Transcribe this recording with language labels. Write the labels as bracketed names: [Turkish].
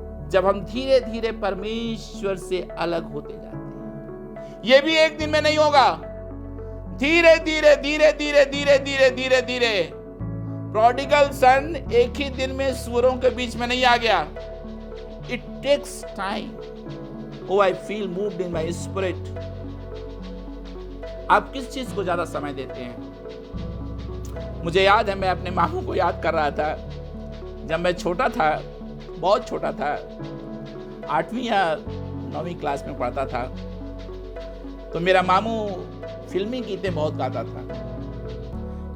[Hindi] जब हम धीरे धीरे परमेश्वर से अलग होते जाते हैं, यह भी एक दिन में नहीं होगा। धीरे धीरे धीरे धीरे धीरे धीरे धीरे धीरे। प्रोडिगल सन एक ही दिन में सुअरों के बीच में नहीं आ गया। [English] It takes time. Oh, I feel moved in my spirit. [Hindi] आप किस चीज को ज्यादा समय देते हैं? मुझे याद है, मैं अपने मामू को याद कर रहा था। जब मैं छोटा था, बहुत छोटा था, 8वीं या 9वीं क्लास में पढ़ता था, तो मेरा मामू फिल्मी गीतें बहुत गाता था।